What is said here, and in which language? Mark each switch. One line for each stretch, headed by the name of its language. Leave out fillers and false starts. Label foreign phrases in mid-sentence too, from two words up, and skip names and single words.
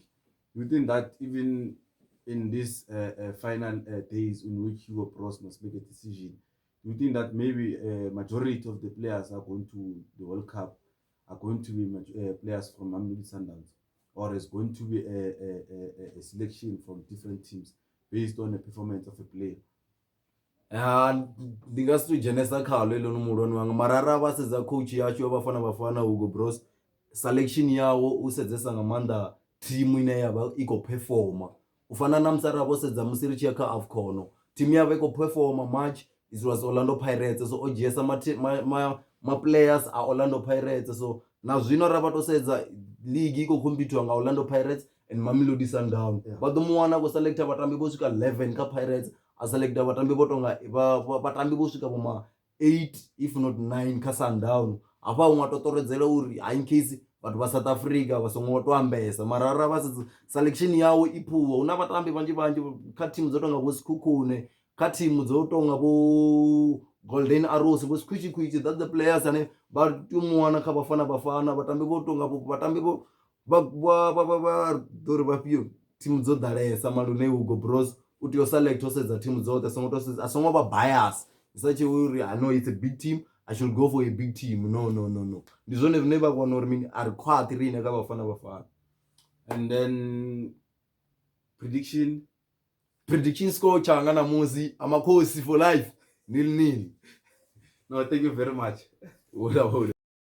English: Do you think that even in these final days in which Hugo Bros must make a decision, do you think that maybe a majority of the players are going to the World Cup are going to be players from Mamelodi Sundowns, or is going to be a selection from different teams based on the performance of a player?
Venda: Ndi nga si to dzhenesa khalo eḽo muhulwane wanga mara ara vha sedza coach yashu ya Bafana Bafana Hugo Bros selection yawo u sedzesa nga maanḓa team ine yavha i khou performa u fana na musi ara vho sedza musi ri tshi ya kha AFCON team yavha i khou performa
English: match it was
Venda: Orlando Pirates, so o dzhiesa ma players a Orlando Pirates, so na zwino ra vha to sedza league i khou competiwa nga Orlando Pirates and Mamelodi Sundowns. Vha ḓo mu wana vho selector vhatambi vho swika 11 kha Pirates, a selector vhatambi vho tonga vhatambi vho swika vho ma 8
English: if not
Venda: 9 kha Sundowns. Hafha unga to toredzela uri
English: in case
Venda: vhathu vha South Africa vha songo to ambesa mara ra vha sedza selection yawo i phuwa, una vhatambi vhanzhi kha team dzo tonga vho Sikhukhune, kha team dzo tonga vho Golden Arrows, vho Squishy,
English: that's the players
Venda: ane vha tea mu wana kha Bafana Bafana, vhatambi vho tonga vhatambi vho vha ḓori vhafhio team dzo ḓalesa malune Hugo Bros u tea u select o sedza team dzoṱhe a songo vha bias such uri
English: I know it's a big team,
Venda: I should go for a big team. No, ndi zwone zwine vha vhona uri mini ari khwaṱhi riine kha Bafana Bafana.
English: And then prediction
Venda: score changa namusi amakhosi
English: for life
Venda: 0-0.
English: No, thank you very much.